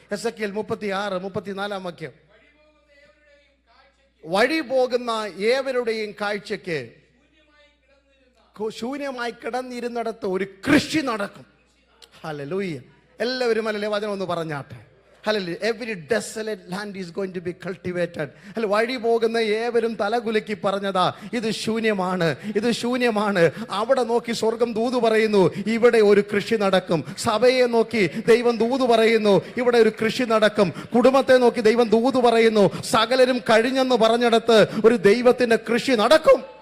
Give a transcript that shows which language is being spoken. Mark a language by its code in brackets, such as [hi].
[ml] Ezekiel 36-34 വാക്യം. വഴി പോകുന്ന ഏവരുടെയും കാഴ്ചയ്ക്ക് ശൂന്യമായി കിടന്നിരുന്നിടത്ത് ഒരു കൃഷി നടക്കും. ഹല്ലേലൂയ. എല്ലാവരും അല്ലേ വചനം ഒന്ന് പറഞ്ഞാട്ടെ. [en] Hallelujah. Every desolate land is going to be cultivated. [ml] വഴി പോകുന്ന ഏവരും തലകുലുക്കി പറഞ്ഞതാ, ഇത് ശൂന്യമാണ്, ഇത് ശൂന്യമാണ്. അവിടെ നോക്കി സ്വർഗം ദൂത് പറയുന്നു, ഇവിടെ ഒരു കൃഷി നടക്കും. സഭയെ നോക്കി ദൈവം ദൂത് പറയുന്നു, ഇവിടെ ഒരു കൃഷി നടക്കും. കുടുംബത്തെ നോക്കി ദൈവം ദൂത് പറയുന്നു, സകലരും കഴിഞ്ഞെന്ന് പറഞ്ഞിടത്ത് ഒരു ദൈവത്തിന്റെ കൃഷി നടക്കും.